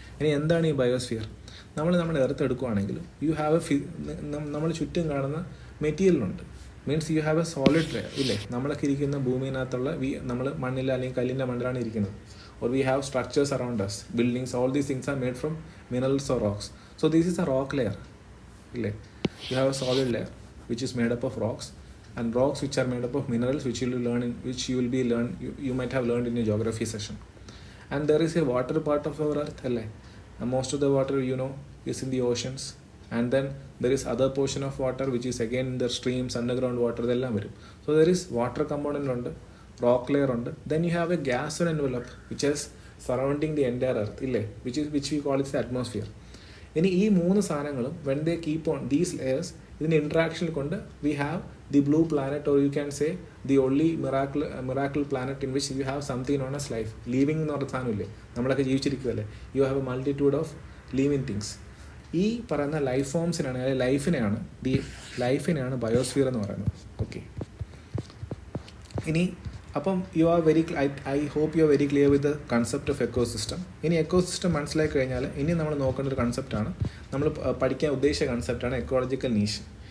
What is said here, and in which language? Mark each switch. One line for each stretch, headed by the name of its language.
Malayalam: ഇനി എന്താണ് ഈ ബയോസ്ഫിയർ? നമ്മുടെ എർത്ത് എടുക്കുകയാണെങ്കിൽ
English: you have
Malayalam: നമ്മൾ ചുറ്റും കാണുന്ന മെറ്റീരിയലുണ്ട്.
English: means you have a solid layer,
Malayalam: ഇല്ലേ? നമ്മളൊക്കെ ഇരിക്കുന്ന ഭൂമിനകത്തുള്ള നമ്മൾ മണ്ണിൽ അല്ലെങ്കിൽ കല്ലിൻ്റെ മണ്ണിലാണ് ഇരിക്കുന്നത്.
English: Or we have structures around us, buildings, all these things are made from minerals or rocks. So this is a rock layer, ഇല്ലേ? You have a solid layer which is made up of rocks, and rocks which are made up of minerals which you might have learned in your geography session. And there is a water part of our earth, alle, and most of the water is in the oceans. And then there is other portion of water which is again in the streams, underground water,
Malayalam: idellam varum.
English: So there is water component undu, rock layer undu, then you have a gas envelope which is surrounding the entire earth, ille, which we call it the atmosphere. ഇനി ഈ 3 സാധനങ്ങളും when they keep on these layers,
Malayalam: ഇതിൻ്റെ interaction കൊണ്ട്
English: we have the blue planet, or you can say the only miracle planet in which you have something known as life.
Malayalam: Living എന്ന് പറഞ്ഞ സാധനമില്ലേ, നമ്മളൊക്കെ ജീവിച്ചിരിക്കുകയല്ലേ?
English: You have a multitude of living things.
Malayalam: ഈ പറയുന്ന life ഫോംസിനാണ്, അല്ലെങ്കിൽ ലൈഫിനെയാണ് biosphere എന്ന് പറയുന്നത്.
English: Okay, ഇനി അപ്പം I hope you are very clear with the concept of ecosystem.
Malayalam: ഇനി എക്കോസിസ്റ്റം മനസ്സിലാക്കി കഴിഞ്ഞാൽ ഇനി നമ്മൾ നോക്കേണ്ട ഒരു കൺസെപ്റ്റാണ്, നമ്മൾ പഠിക്കാൻ ഉദ്ദേശിച്ച കൺസെപ്റ്റാണ് എക്കോളജിക്കൽ നീഷ്.